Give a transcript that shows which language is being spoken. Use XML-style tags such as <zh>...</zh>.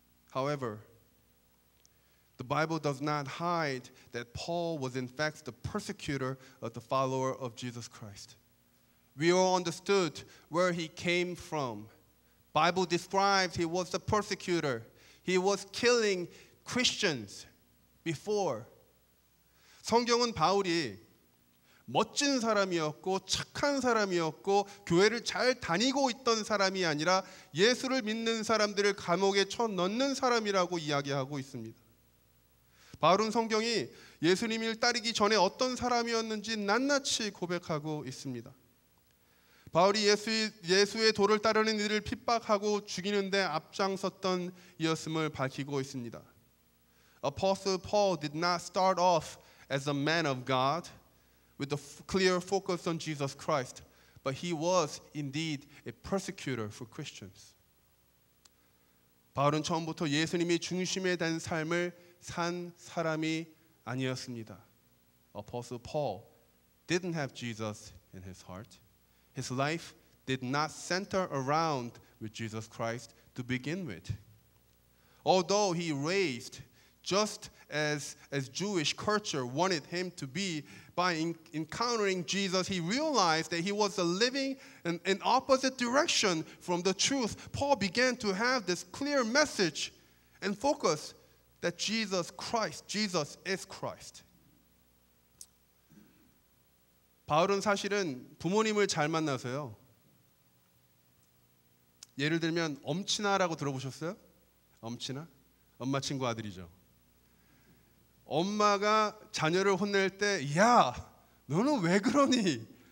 <en>However, the Bible does not hide that Paul was in fact the persecutor of the follower of Jesus Christ. We all understood where he came from. Bible describes he was the persecutor. He was killing Christians before.</en> <ko>성경은 바울이 멋진 사람이었고 착한 사람이었고 교회를 잘 다니고 있던 사람이 아니라 예수를 믿는 사람들을 감옥에 쳐넣는 사람이라고 이야기하고 있습니다. 바울은 성경이 예수님을 따르기 전에 어떤 사람이었는지 낱낱이 고백하고 있습니다. 바울이 예수의 도를 따르는 이들을 핍박하고 죽이는데 앞장섰던 이었음을 밝히고 있습니다.</ko> <en>Apostle Paul did not start off as a man of God with a clear focus on Jesus Christ, but he was indeed a persecutor for Christians.</en> <ko>바울은 처음부터 예수님이 중심에 된 삶을 산 사람이 아니었습니다.</ko> <en>Apostle Paul didn't have Jesus in his heart. His life did not center around with Jesus Christ to begin with. Although he raised just as Jewish culture wanted him to be, by encountering Jesus, he realized that he was living in opposite direction from the truth. Paul began to have this clear message and focus that Jesus is Christ.</en> <ko>바울은 사실은 부모님을 잘 만나서요. 예를 들면 엄친아라고 들어보셨어요? 엄친아? 엄마 친구 아들이죠. 엄마가 자녀를 혼낼 때, 야, 너는 왜 그러니?</ko>